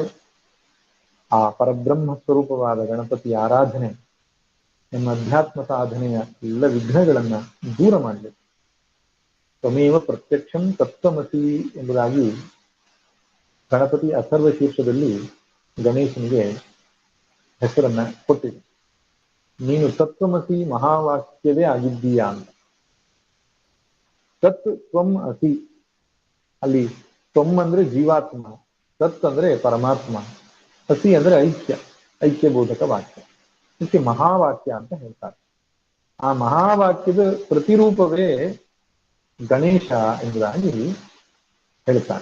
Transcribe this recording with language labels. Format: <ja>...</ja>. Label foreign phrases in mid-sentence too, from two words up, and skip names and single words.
<kn>ಆ ಪರಬ್ರಹ್ಮ ಸ್ವರೂಪವಾದ ಗಣಪತಿ ಆರಾಧನೆ ನಮ್ಮ ಅಧ್ಯಾತ್ಮ ಸಾಧನೆಯ ಎಲ್ಲ ವಿಘ್ನಗಳನ್ನು ದೂರ ಮಾಡಬೇಕು.</kn> <sa>ತ್ವಮೇವ ಪ್ರತ್ಯಕ್ಷಂ ತತ್ವಮಸಿ</sa> <kn>ಎಂಬುದಾಗಿ ಗಣಪತಿ ಅಥರ್ವ ಶೀರ್ಷದಲ್ಲಿ ಗಣೇಶನಿಗೆ ಹೆಸರನ್ನ ಕೊಟ್ಟಿದೆ. ನೀನು ತತ್ವಮಸಿ ಮಹಾವಾಕ್ಯವೇ ಆಗಿದ್ದೀಯಾ ಅಂತ.</kn> <sa>ತತ್ ತ್ವಂ ಅಸಿ,</sa> <kn>ಅಲ್ಲಿ ತ್ವಂ ಅಂದ್ರೆ ಜೀವಾತ್ಮ, ತತ್ ಅಂದ್ರೆ ಪರಮಾತ್ಮ, ಅಸಿ ಅಂದ್ರೆ ಐಕ್ಯಬೋಧಕ ವಾಕ್ಯ. ಇದಕ್ಕೆ ಮಹಾವಾಕ್ಯ ಅಂತ ಹೇಳ್ತಾರೆ. ಆ ಮಹಾವಾಕ್ಯದ ಪ್ರತಿರೂಪವೇ ಗಣೇಶ ಎಂಬುದಾಗಿ ಹೇಳ್ತಾರೆ.</kn>